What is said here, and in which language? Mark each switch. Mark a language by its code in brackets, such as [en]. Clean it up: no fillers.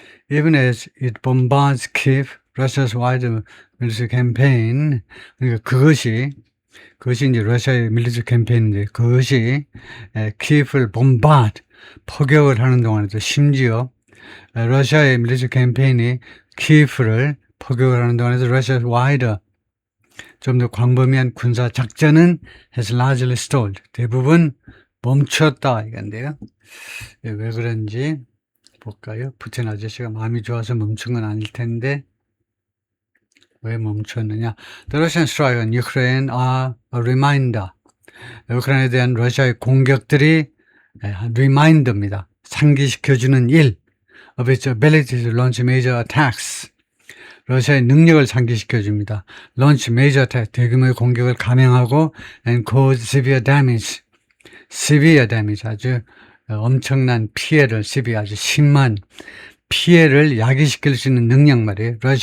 [en] Even as it bombards Kiev, Russia's wider military campaign, [ko] 그러니까 그것이 이제 러시아의 밀리터리 캠페인인데 그것이 키예프를 bombard, 포격을 하는 동안에도 심지어 러시아의 밀리터리 캠페인이 키예프를 포격을 하는 동안에도 러시아 와이더 좀 더 광범위한 군사 작전은 [en] has largely stalled, [ko] 대부분 멈췄다 이건데요. 왜 그런지 볼까요? 푸틴 아저씨가 마음이 좋아서 멈춘 건 아닐 텐데 왜 멈췄느냐? [en] The Russian strike on Ukraine are a reminder. [ko] 우크라이나에 대한 러시아의 공격들이 리마인더입니다. 상기시켜주는 일. [en] Of its ability to launch major attacks. [ko] 러시아의 능력을 상기시켜줍니다. [en] Launch major attack, [ko] 대규모의 공격을 감행하고 [en] and cause severe damage. severe damage, [ko] 아주 엄청난 피해를, severe, 아주 심한 피해를 야기시킬 수 있는 능력 말이에요.